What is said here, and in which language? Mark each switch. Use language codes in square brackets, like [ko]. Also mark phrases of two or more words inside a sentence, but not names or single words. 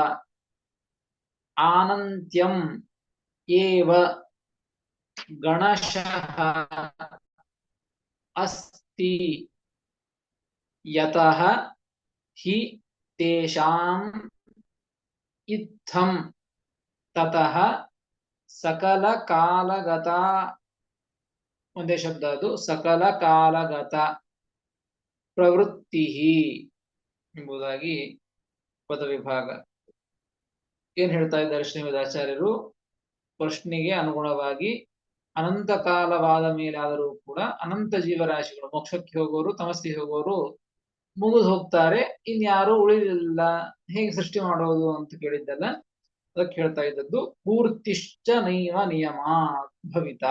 [sa] ಅನಂತ್ಯಂ ಏವ ಗಣಶಃ ಅಸ್ತಿ ಯತಃ ಹಿ ತೇಷಾಂ ಇತ್ತಂ ತತಃ ಸಕಲ ಕಾಲಗತ, [kn] ಒಂದೇ ಶಬ್ದ ಅದು, [sa] ಸಕಲ ಕಾಲಗತ ಪ್ರವೃತ್ತಿ [kn] ಎಂಬುದಾಗಿ ಪದವಿಭಾಗ. ಏನ್ ಹೇಳ್ತಾ ಇದ್ದಾರೆ ಶ್ರೀಮದಾಚಾರ್ಯರು? ಪ್ರಶ್ನೆಗೆ ಅನುಗುಣವಾಗಿ ಅನಂತ ಕಾಲವಾದ ಮೇಲಾದರೂ ಕೂಡ ಅನಂತ ಜೀವರಾಶಿಗಳು, ಮೋಕ್ಷಕ್ಕೆ ಹೋಗೋರು ತಮಸ್ಸಿಗೆ ಹೋಗೋರು ಮುಗಿದು ಹೋಗ್ತಾರೆ, ಇನ್ಯಾರು ಉಳಿದಿಲ್ಲ, ಹೇಗೆ ಸೃಷ್ಟಿ ಮಾಡೋದು ಅಂತ ಕೇಳಿದ್ದಲ್ಲ, ಅದಕ್ಕೆ ಹೇಳ್ತಾ ಇದ್ದದ್ದು [sa] ಪೂರ್ತಿಶ್ಚ ನೈವ ನಿಯಮ ಭವಿತಾ.